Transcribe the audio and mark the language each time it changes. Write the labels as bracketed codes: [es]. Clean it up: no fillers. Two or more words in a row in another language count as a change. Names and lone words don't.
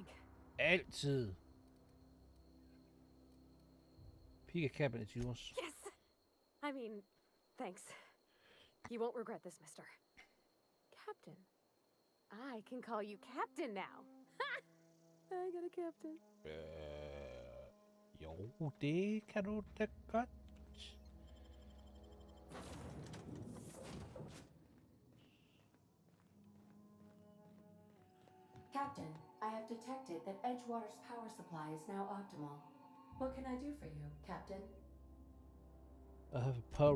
[en] Altid. Pick a cabin, it's yours. Yes! I mean, thanks. You won't regret this, mister. Captain. I can call you Captain now. Ha! I got a captain. [no] Jo, det kan du da godt. [en] Captain, I have detected that Edgewater's power supply is now optimal. What can I do for you, Captain? I have a power